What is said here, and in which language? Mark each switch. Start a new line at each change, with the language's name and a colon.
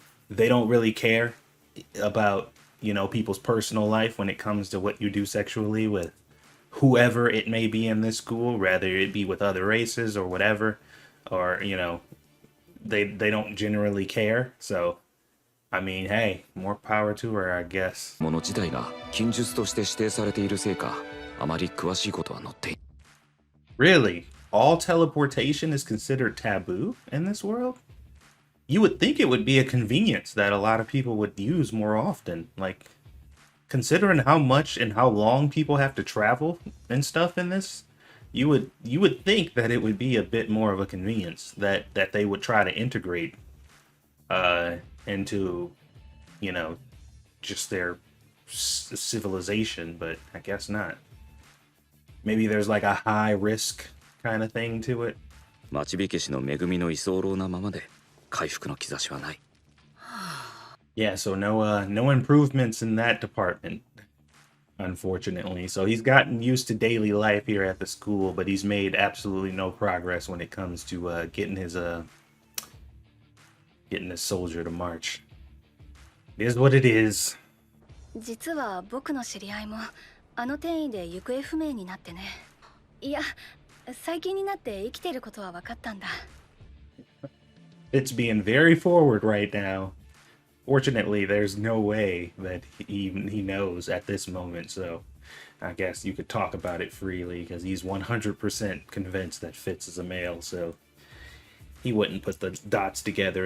English: they don't really care about, you know, people's personal life when it comes to what you do sexually with whoever it may be in this school, rather it be with other races or whatever, or, you know, they don't generally care. So I mean, hey, more power to her, I guess.
Japanese: もの自体が禁術として指定されているせいか、あまり詳しいことは載っていない。
English: Really? All teleportation is considered taboo in this world? You would think it would be a convenience that a lot of people would use more often. Like, considering how much and how long people have to travel and stuff in this, you would think that it would be a bit more of a convenience that they would try to integrate into, you know, just their civilization, but I guess not. Maybe there's like a high risk kind of thing to it.
Japanese: 町火消しの恵みの居候なままで回復の兆しはない。
English: Yeah, so no improvements in that department, unfortunately. So he's gotten used to daily life here at the school, but he's made absolutely no progress when it comes to getting his soldier to march. It is what it is.
Japanese: 実は僕の知り合いもあの転移で行方不明になってね。いや、最近になって生きていることは分かったんだ。
English: It's being very forward right now. Fortunately, there's no way that he knows at this moment, so I guess you could talk about it freely because he's 100% convinced that Fitz is a male, so he wouldn't put the dots together.